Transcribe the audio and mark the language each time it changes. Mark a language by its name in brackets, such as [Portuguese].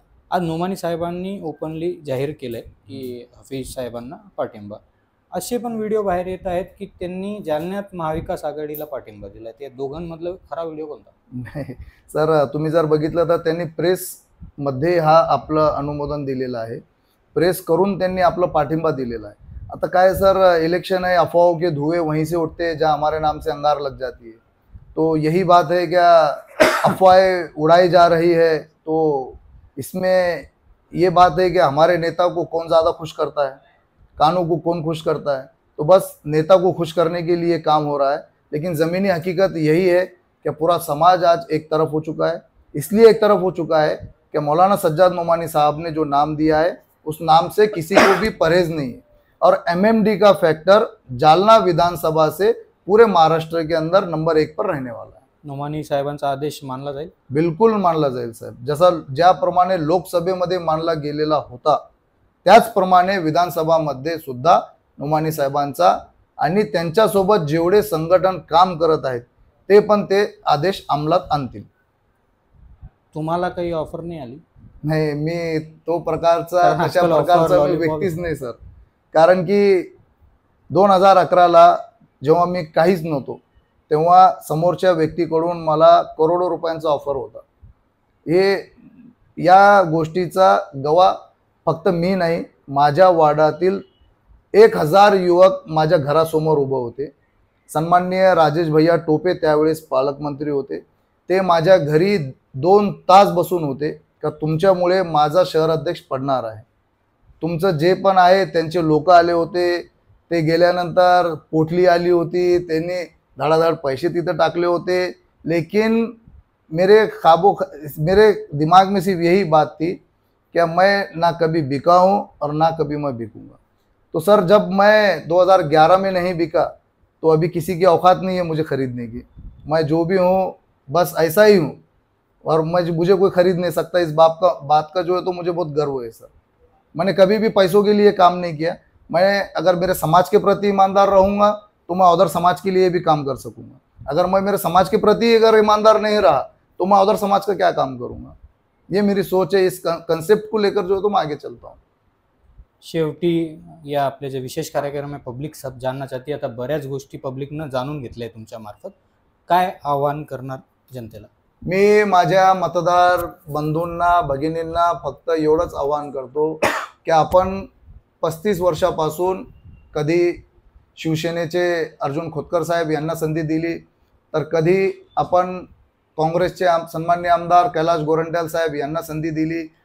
[Marathi] आज नोमानी साहेबांनी ओपनली जाहीर केलं आहे की हाफिज साहेबांना पाठिंबा. असे पण व्हिडिओ बाहेर येत आहेत की त्यांनी जालन्यात महाविकास आघाडीला पाठिंबा दिला. त्या दोघांमधलं खरा व्हिडिओ कोणता? नाही सर, तुम्ही जर बघितलं तर त्यांनी प्रेसमध्ये हा आपलं अनुमोदन दिलेलं आहे, प्रेस करून त्यांनी आपला पाठिंबा दिलेला आहे. आता काय सर, [Hindi] इलेक्शन है, अफवाहों के धुएं वहीं से उठते हैं जहाँ हमारे नाम से अंगार लग जाती है. तो यही बात है, क्या अफवाहें उड़ाई जा रही है, तो इसमें ये बात है कि हमारे नेता को कौन ज़्यादा खुश करता है, कानों को कौन खुश करता है. तो बस नेता को खुश करने के लिए काम हो रहा है. लेकिन ज़मीनी हकीकत यही है कि पूरा समाज आज एक तरफ हो चुका है. इसलिए एक तरफ हो चुका है कि मौलाना सज्जाद नोमानी साहब ने जो नाम दिया है, उस नाम से किसी को भी परहेज नहीं है. और MMD का फैक्टर जालना विधानसभा से पूरे महाराष्ट्र के अंदर नंबर 1 पर रहने वाला है. [Marathi] नोमानी साहेबांचा आदेश मानला जाईल? बिलकुल मानला जाईल साहेब. जसा ज्याप्रमाणे लोकसभेमध्ये मानला गेलेला होता, त्याचप्रमाणे विधानसभामध्ये सुद्धा नोमानी साहेबांचा आणि त्यांच्यासोबत जेवढे संघटन काम करत आहेत ते पण ते आदेश अंमलात आणतील. तुम्हाला काही ऑफर नाही आली? नाही, मी तो प्रकारचा अशा प्रकारचा व्यक्तीच नाही सर. कारण की 2011ला जेव्हा मी काहीच नव्हतो, तेव्हा समोरच्या व्यक्तीकडून मला करोडो रुपयांचा ऑफर होता. हे या गोष्टीचा गवा फक्त मी नाही, माझ्या वार्डातील 1000 युवक माझ्या घरासमोर उभे होते. सन्माननीय राजेश भैया टोपे त्यावेळेस पालकमंत्री होते. ते माझ्या घरी 2 तास बसून होते का तुमच्यामुळे माझा शहर अध्यक्ष पडणार आहे. तुमचं जे पण आहे त्यांचे लोक आले होते, ते गेल्यानंतर पोटली आली होती, त्यांनी धडाधड पैसे तिथे टाकले होते. [Hindi] लेकिन मेरे दिमाग में सिर्फ यही बात थी कि मैं ना कभी बिका हूँ और ना कभी मैं बिकूंगा. तो सर जब मैं 2011 में नहीं बिका तो अभी किसी की औकात नहीं है मुझे खरीदने की. मैं जो भी हूँ बस ऐसा ही हूँ और मुझे कोई खरीद नहीं सकता. इस बात का जो है तो मुझे बहुत गर्व है सर. मैंने कभी भी पैसों के लिए काम नहीं किया. मैं अगर मेरे समाज के प्रति ईमानदार रहूँगा तो मैं उधर समाज के लिए भी काम कर सकूँगा. अगर मैं मेरे समाज के प्रति अगर ईमानदार नहीं रहा तो मैं उधर समाज का क्या काम करूँगा. ये मेरी सोच है. इस कंसेप्ट को लेकर जो है तो मैं आगे चलता हूँ. [Marathi] शेवटी या आपल्या जे विशेष कार्यक्रम आहे [Hindi] पब्लिक सब जानना चाहती [Marathi] आता बऱ्याच गोष्टी पब्लिकनं जाणून घेतल्या तुमच्या मार्फत. काय आव्हान करणार जनतेला? मी माझ्या मतदार बंधूंना भगिनींना फक्त एवढंच आवाहन करतो की आपण 35 वर्षापासून कधी शिवसेनेचे अर्जुन खोतकर साहेब यांना संधी दिली तर कधी आपण काँग्रेसचे सन्माननीय आमदार कैलाश गोरंट्याल साहेब यांना संधी दिली.